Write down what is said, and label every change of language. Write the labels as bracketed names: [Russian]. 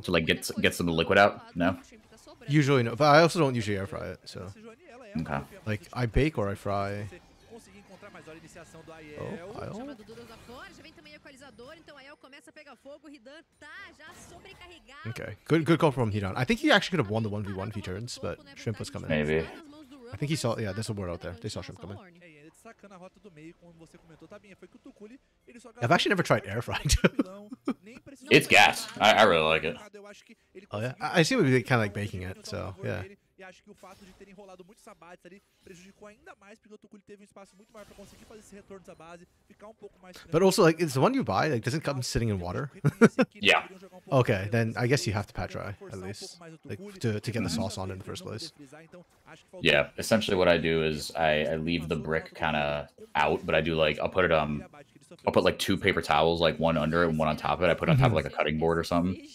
[English] To like get some of the liquid out? No. Usually no, but I also don't usually air fry it. So, Okay. like I bake or I fry. [Portuguese] Conseguir encontrar mais, olha a iniciação do [English] Oh, [Portuguese] Aiel. [English] I'll... [Portuguese] Chamado Dudas lá fora, já vem também o equalizador, então Aiel começa a pegar fogo, o Ridan tá já sobrecarregado. [English] Okay, good call from Hidan. I think he actually could have won the 1v1 if he turns, but Shrimp was coming. Maybe. I think he saw, yeah, there's a word out there. They saw Shrimp coming. [Portuguese] Ele destacando a rota do meio, como você comentou, tá bem. Foi que o Tukuli, ele só [English] I've actually never tried air frying. It's gas. I really like it. Oh yeah, I see what we kind of like baking it, so yeah. [Portuguese] E acho que o fato de terem rolado muitos sabates ali prejudicou ainda mais, porque o Tukuli teve um espaço muito maior para conseguir fazer esse retorno da base, ficar um pouco mais. [English] But also, like, it's the one you buy, like, doesn't come sitting in water. Yeah. Okay, then I guess you have to pat dry at least, like, to get the sauce on in the first place. Yeah. Essentially, what I do is I leave the brick kind of out, but I do like I'll put like 2 paper towels, like one under it and one on top of it. I put it on top of like a cutting board or something.